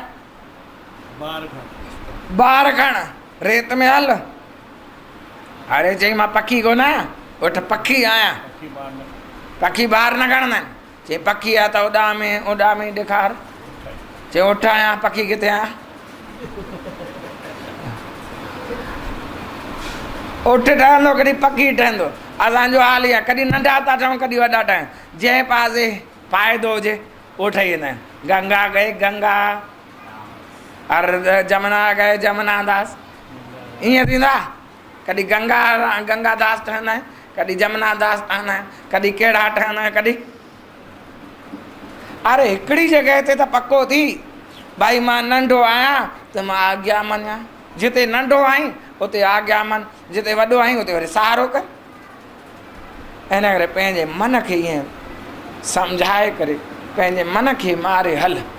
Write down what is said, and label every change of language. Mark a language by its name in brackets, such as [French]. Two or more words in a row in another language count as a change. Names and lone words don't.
[Sindhi] ॿार खण रेत में हल अरे चई मां पखी कोन आहियां उठ पखी आहियां पखी ॿार न खणंदा आहिनि चई पखी आहे त ओॾा में ॾेखार चई उठ आहियां पखी किथे आहियां उठ ठहंदो कॾहिं पखी ठहंदो असांजो हाल ई आहे कॾहिं नंढा था ठहूं कॾहिं वॾा ठहियूं जंहिं पासे फ़ाइदो हुजे उहो ठही वेंदा आहिनि गंगा गए गंगा हर जमुना गए जमुना दास ईअं थींदा कॾहिं गंगा दास ठहंदा आहिनि कॾहिं जमुना दास ठहंदा आहिनि कॾहिं कहिड़ा ठहंदा आहिनि कॾहिं अरे हिकिड़ी जॻह ते त पको थी भाई मां नंढो आहियां त मां आज्ञा मञां जिते नंढो आहीं उते आज्ञा मन जिते वॾो आहीं उते वरी सहारो कर इन करे पंहिंजे मन खे ईअं सम्झाए करे पंहिंजे मन खे मारे हल